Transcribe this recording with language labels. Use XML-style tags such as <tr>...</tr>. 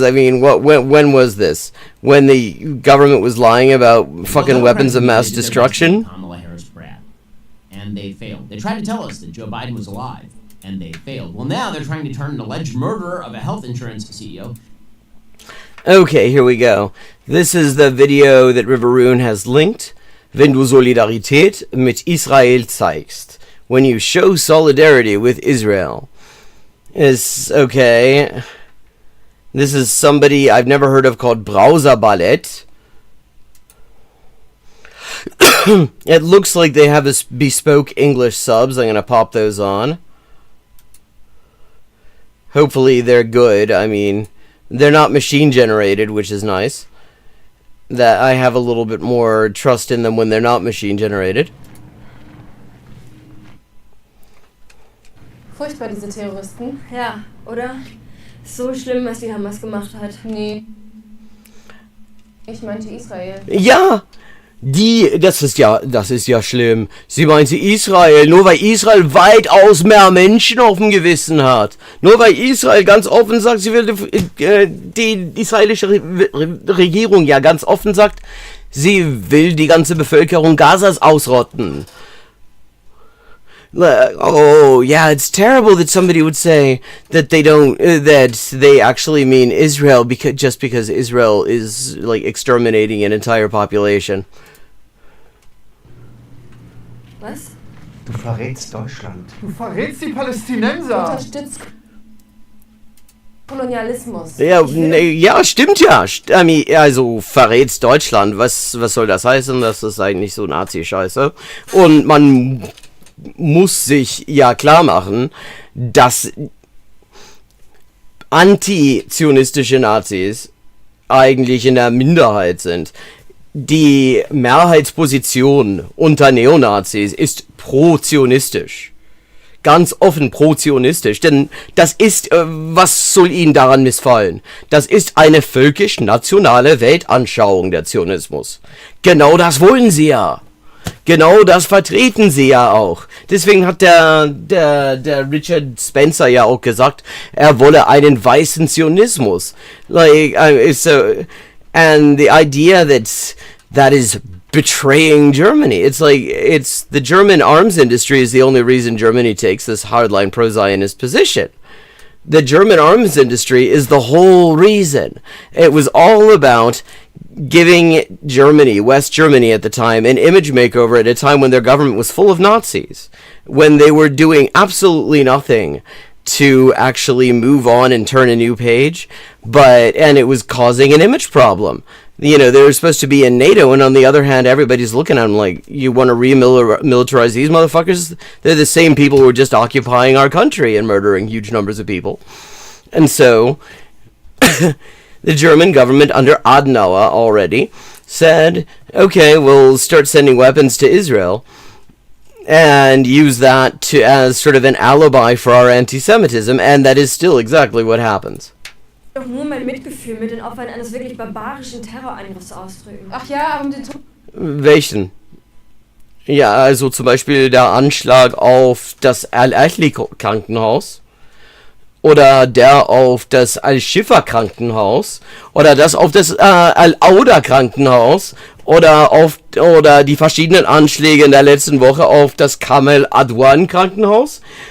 <en>When was this? When the government was lying about fucking weapons of mass destruction? Kamala Harris brat. And they failed. They tried to tell us that Joe Biden was alive, and they failed. Well, now they're trying to turn an alleged murderer of a health insurance CEO. Okay, here we go. This is the video that Riveroon has linked.</en> <de>Wenn du Solidarität mit Israel zeigst.</de> <en>When you show solidarity with Israel. Is okay. This is somebody I've never heard of called Browser Ballet. It looks like they have this bespoke English subs. I'm going to pop those on. Hopefully they're good. I mean, they're not machine generated, which is nice. That I have a little bit more trust in them when they're not machine generated.</en> <de>Furchtbar, diese Terroristen. Ja, oder? So schlimm, was die Hamas gemacht hat. Nee. Ich meinte Israel. Ja! Das ist ja schlimm. Sie meinte Israel, nur weil Israel weitaus mehr Menschen auf dem Gewissen hat. Nur weil Israel ganz offen sagt, sie will, die israelische Regierung ja ganz offen sagt, sie will die ganze Bevölkerung Gazas ausrotten.</de> <en>Oh, yeah, it's terrible that somebody would say that they actually mean Israel just because Israel is, like, exterminating an entire population.</en> <de>Was? Du verrätst Deutschland. Du verrätst die Palästinenser. Unterstützt Kolonialismus. Ja, stimmt ja. Also verrätst Deutschland. Was soll das heißen? Das ist eigentlich so Nazi-Scheiße. Und man muss sich ja klar machen, dass anti-zionistische Nazis eigentlich in der Minderheit sind. Die Mehrheitsposition unter Neonazis ist pro-zionistisch. Ganz offen pro-zionistisch. Denn das ist, was soll ihnen daran missfallen? Das ist eine völkisch-nationale Weltanschauung, der Zionismus. Genau das wollen sie ja. Genau das vertreten sie ja auch. Deswegen hat der Richard Spencer ja auch gesagt, er wolle einen weißen Zionismus.</de> <en>Like, and the idea that is betraying Germany. It's like, the German arms industry is the only reason Germany takes this hardline pro-Zionist position. The German arms industry is the whole reason. It was all about giving Germany, West Germany at the time, an image makeover at a time when their government was full of Nazis, when they were doing absolutely nothing to actually move on and turn a new page, and it was causing an image problem. You know, they were supposed to be in NATO, and on the other hand, everybody's looking at them like, you want to remilitarize these motherfuckers? They're the same people who are just occupying our country and murdering huge numbers of people. And so, the German government under Adenauer already said, okay, we'll start sending weapons to Israel and use that as sort of an alibi for our anti-Semitism, and that is still exactly what happens.</en> <de>Doch nur mein Mitgefühl mit den Opfern eines wirklich barbarischen Terrorangriffs ausdrücken. Ach ja, um den Welchen? Ja, also zum Beispiel der Anschlag auf das Al-Ahli-Krankenhaus oder der auf das Al-Shifa-Krankenhaus oder das auf das Al-Auda-Krankenhaus oder die verschiedenen Anschläge in der letzten Woche auf das Kamel Adwan-Krankenhaus.</de>